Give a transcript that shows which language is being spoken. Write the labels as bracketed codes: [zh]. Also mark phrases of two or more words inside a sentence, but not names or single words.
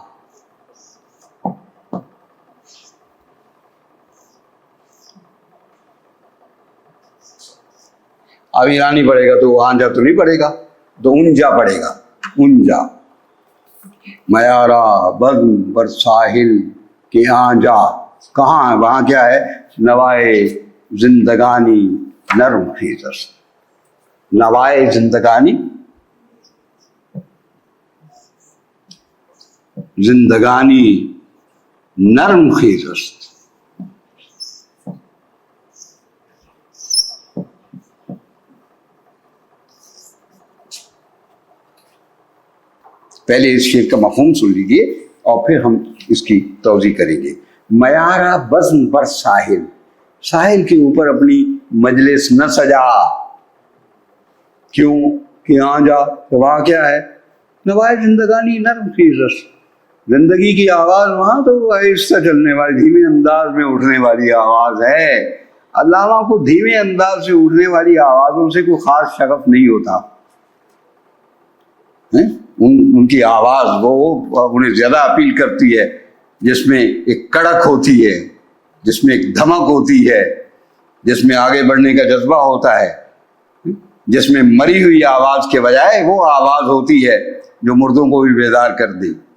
[ur] اب ایرانی پڑھے گا تو آنجا تو نہیں پڑھے گا، تو انجا پڑھے گا، انجا۔ [fa] میارا بزم بر ساحل کے آنجا، [ur] کہاں ہے؟ وہاں کیا ہے؟ [fa] نوائے زندگانی نرم خیز است، نوائے زندگانی، زندگانی نرم خیز است۔ [ur] پہلے اس شعر کا مفہوم سن لیجیے اور پھر ہم اس کی توضیح کریں گے۔ [fa] میارا بزم بر ساحل، [ur] ساحل کے اوپر اپنی مجلس نہ سجا، کیوں کہ یہاں جا تو وہاں کیا ہے؟ [fa] نوائے زندگانی نرم خیز است، [ur] زندگی کی آواز وہاں تو آہستہ چلنے والی، دھیمے انداز میں اٹھنے والی آواز ہے، علامہ کو دھیمے انداز سے اٹھنے والی آوازوں سے کوئی خاص شغف نہیں ہوتا. ان کی آواز وہ انہیں زیادہ اپیل کرتی ہے جس میں ایک کڑک ہوتی ہے، جس میں ایک دھمک ہوتی ہے، جس میں آگے بڑھنے کا جذبہ ہوتا ہے، جس میں مری ہوئی آواز کے بجائے وہ آواز ہوتی ہے جو مردوں کو بھی بیدار کر دے.